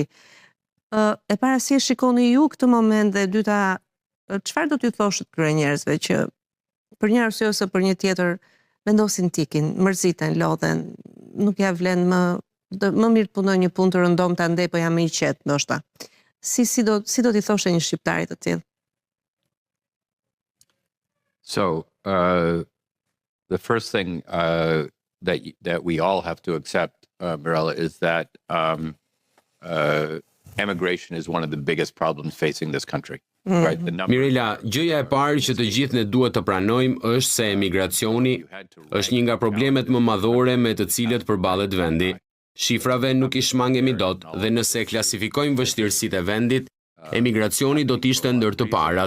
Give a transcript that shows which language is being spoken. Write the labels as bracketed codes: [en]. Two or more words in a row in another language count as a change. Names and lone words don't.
[sq] E para si e shikoni ju këtë moment dhe e dyta, çfarë do t'ju thoshit këtyre njerëzve që për një arsye ose për një tjetër vendosin t'ikin, mërziten, lodhen, nuk ja vlen më mirë punoj një punë të rëndom ta ndej, po jam më i qetë ndoshta. Si do t'i thoshe një shqiptarit të tillë? [en] So, the first thing that we all have to accept, Mirella, is that emigration is one of the biggest problems facing this country. Right? [sq] Mirella, gjëja e parë që të gjithë ne duhet të pranojmë është se emigracioni është një nga problemet më madhore me të cilët përballet vendi. Shifrave nuk I shmangemi dot dhe nëse klasifikojmë vështirësitë e vendit, emigracioni do të ishte ndër të parat.